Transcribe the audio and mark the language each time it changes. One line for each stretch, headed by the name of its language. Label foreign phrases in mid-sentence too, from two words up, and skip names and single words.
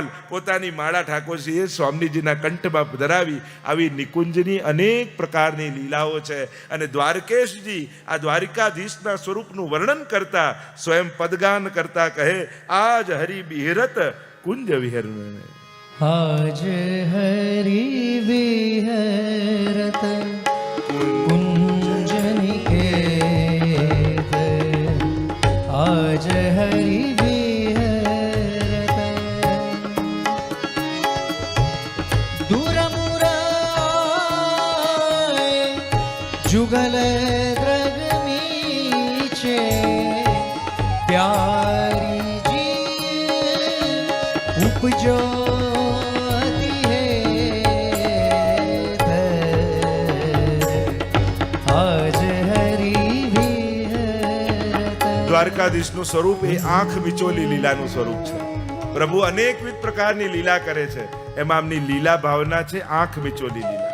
Gujarati: પોતાની માળા ઠાકોરજીએ સ્વામીજીના કંઠમાં ધરાવી. આવી નિકુંજની અનેક પ્રકારની લીલાઓ છે. અને દ્વારકેશજી આ દ્વારિકાધીશના સ્વરૂપનું વર્ણન કરતા સ્વયં પદગાન કરતા કહે,
Braj: आज हरि बिहरत कुंज विहरण. आज हरि विहरत कुंज निकेत, आज हरि विहरत दूरमुराय जुगल द्रग मीचे, प्यारी जी उपजो
Gujarati: દ્વારકાધીશનું સ્વરૂપ એ આંખ વિચોલી લીલાનું સ્વરૂપ છે. પ્રભુ અનેકવિધ પ્રકારની લીલા કરે છે, એમાં આમની લીલા ભાવના છે આંખ વિચોલી લીલા.